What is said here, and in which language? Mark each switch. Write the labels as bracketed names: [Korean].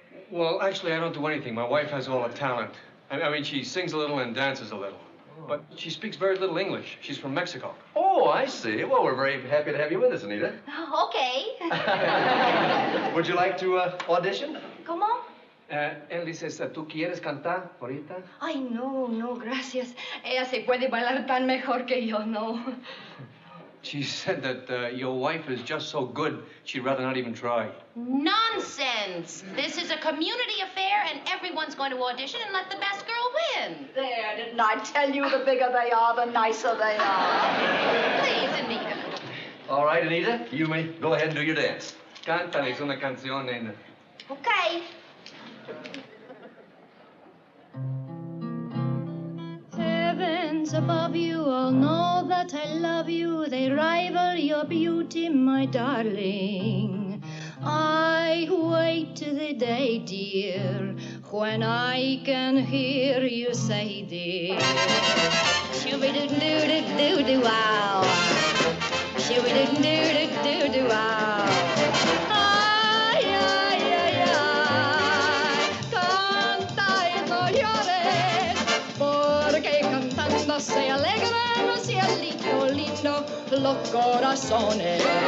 [English] Well, actually, I don't do anything. My wife has all the talent. I mean, she sings a little and dances a little. But she speaks very little English. She's from Mexico. Oh, I see. Well, we're very happy to have you with us, Anita. Oh, okay. Would you like to audition? [Spanish] ¿Cómo? Él dice, ¿tú quieres cantar ahorita? Ay, no, gracias. Ella se puede bailar tan mejor que yo, no. [English] She said that your wife is just so good, she'd rather not even try. Nonsense. This is a community affair, and everyone's going to audition and let the best girl win. There, didn't I tell you the bigger they are, the nicer they are? Please, Anita. All right, Anita, you may go ahead and do your dance. [Spanish] Cántales una canción, nena. [English] Okay. Heavens above you all know that I love you. They rival your beauty, my darling. I wait to the day, dear, when I can hear you say, dear. Shoo-be-doo-doo-doo-doo-doo-wow. Shoo-be-doo-doo-doo-doo-doo-wow. [Spanish] Ay, ay, ay, ay. Canta y no llores, porque cantando se alegran los cielitos lindos los corazones.